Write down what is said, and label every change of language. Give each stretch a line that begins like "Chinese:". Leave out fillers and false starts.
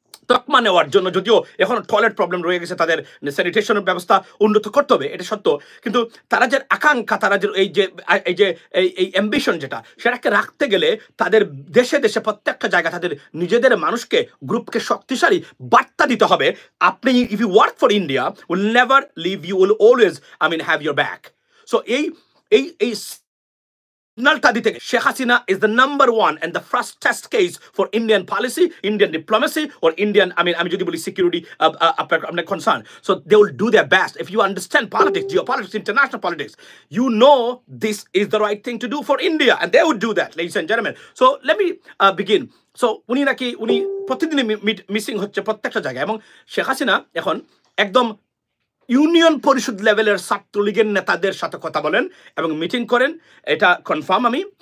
Bangla: তকমা নেওয়ার জন্য যদিও এখন টয়লেট প্রবলেম রয়ে গেছে, তাদের স্যানিটেশনের ব্যবস্থা উন্নত করতে হবে, এটা সত্য, কিন্তু তারা যে আকাঙ্ক্ষা, তারা যে এই অ্যাম্বিশন যেটা, সেটাকে রাখতে গেলে তাদের দেশে দেশে প্রত্যেকটা জায়গা তাদের নিজেদের মানুষকে, গ্রুপকে শক্তিশালী বার্তা দিতে হবে। আপনি
English: If you work for India will never leave, you will always have your back.
Bangla: So এই সিগন্যালটা দিতে Sheikh Hasina
English: is the number one and the first test case for Indian policy, Indian diplomacy, or Indian,
Bangla: আমি যদি বলি security আপনার concern.
English: So they will do their best. If you understand politics, geopolitics, international politics, you know this is the right thing to do for India, and they would do that, ladies and gentlemen. So let me begin.
Bangla: So উনি প্রতিদিনই missing হচ্ছে প্রত্যেকটা জায়গায়, এবং শেখ হাসিনা এখন একদম union পরিষদ লেভেলের ছাত্রলীগের নেতাদের সাথে কথা বলেন এবং মিটিং করেন, এটা কনফার্ম আমি।